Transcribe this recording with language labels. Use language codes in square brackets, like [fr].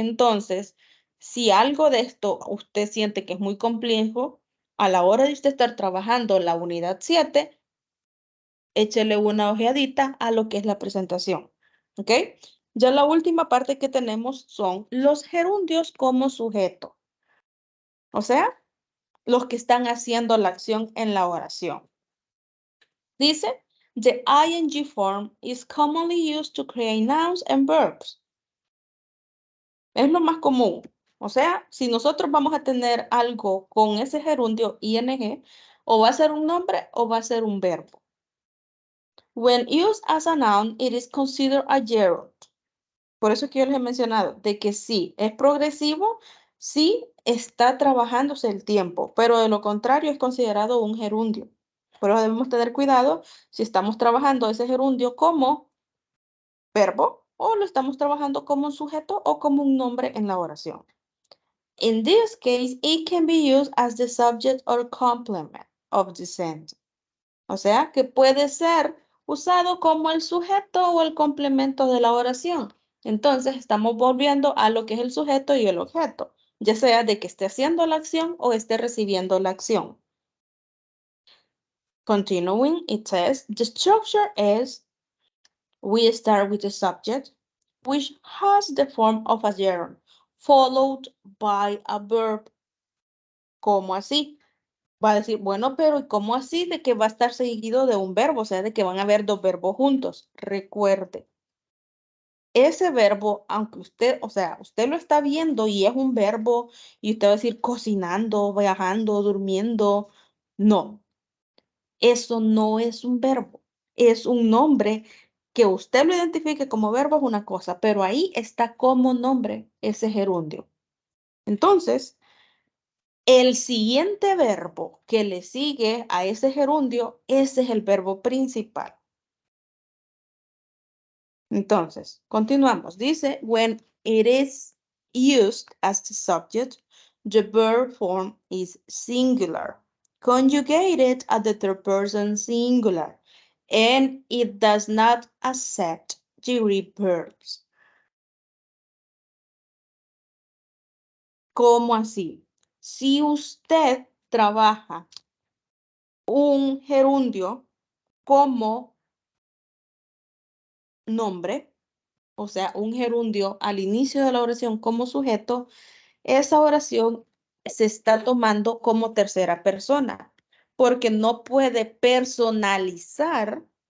[es] Entonces, si algo de esto usted siente que es muy complejo, a la hora de usted estar trabajando la unidad 7, échele una ojeadita a lo que es la presentación. ¿Ok? Ya la última parte que tenemos son los gerundios como sujeto. O sea, los que están haciendo la acción en la oración. Dice, [en] the ing form is commonly used to create nouns and verbs. [es] Es lo más común. O sea, si nosotros vamos a tener algo con ese gerundio ing, o va a ser un nombre o va a ser un verbo. [en] When used as a noun, it is considered a gerund. [es] Por eso que yo les he mencionado de que sí, es progresivo, sí está trabajándose el tiempo, pero de lo contrario es considerado un gerundio. Pero debemos tener cuidado si estamos trabajando ese gerundio como verbo o lo estamos trabajando como un sujeto o como un nombre en la oración. [en] In this case, it can be used as the subject or complement of the sentence. [es] O sea, que puede ser usado como el sujeto o el complemento de la oración. Entonces, estamos volviendo a lo que es el sujeto y el objeto, ya sea de que esté haciendo la acción o esté recibiendo la acción. [en] Continuing, it says, the structure is, we start with the subject, which has the form of a gerund, followed by a verb. [es] ¿Cómo así? Va a decir, bueno, pero ¿y cómo así de que va a estar seguido de un verbo? O sea, de que van a haber dos verbos juntos. Recuerde, ese verbo, aunque usted, o sea, usted lo está viendo y es un verbo y usted va a decir cocinando, viajando, durmiendo. No, eso no es un verbo. Es un nombre que usted lo identifique como verbo es una cosa, pero ahí está como nombre ese gerundio. Entonces, el siguiente verbo que le sigue a ese gerundio, ese es el verbo principal. Entonces, continuamos. Dice, [en] when it is used as the subject, the verb form is singular, conjugated at the third person singular, and it does not accept direct verbs. [es] ¿Cómo así? Si usted trabaja un gerundio como nombre, o sea, un gerundio al inicio de la oración como sujeto, esa oración se está tomando como tercera persona, porque no puede personalizar